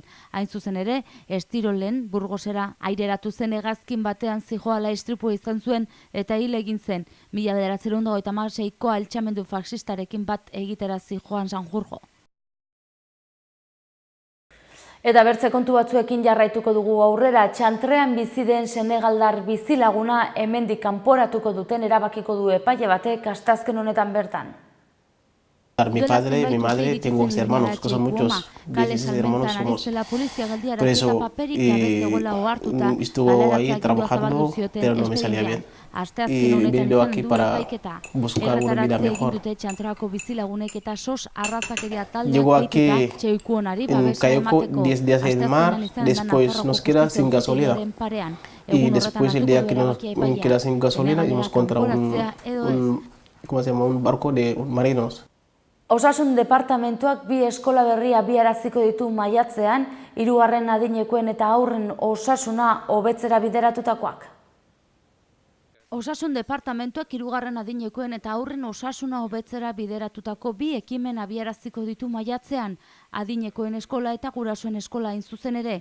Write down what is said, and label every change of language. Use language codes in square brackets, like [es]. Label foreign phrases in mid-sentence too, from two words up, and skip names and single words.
[eu] Hain zuzen ere, Estirolen Burgosera aireratu zen hegazkin batean zijoala istripua izan zuen eta hil egin zen 1926ko altxamendu faxistarekin bat egitera zijoan Sanjurjo. Eta bertze kontu batzuekin jarraituko dugu aurrera, Txantrean bizi den senegaldar bizilaguna hemendik kanporatuko duten erabakiko du epaile batek astazken honetan bertan. [es] Mi padre, mi madre, tengo 11 hermanos, que son muchos, 16 hermanos somos. Por eso estuvo ahí trabajando, pero no me salía bien. Y vine aquí para buscar una vida mejor. Llego aquí, cayó 10 días en el mar, después nos queda sin gasolina. Y después el día que nos queda sin gasolina, hemos encontrado un barco de marinos. [eu] Osasun departamentuak bi eskola berria abiaraziko ditu maiatzean, 3. adinekoen eta haurren osasuna hobetzera bideratutakoak. Osasun departamentuak 3. adinekoen eta haurren osasuna hobetzera bideratutako bi ekimen abiaraziko ditu maiatzean, adinekoen eskola eta gurasoen eskola hain zuzen ere.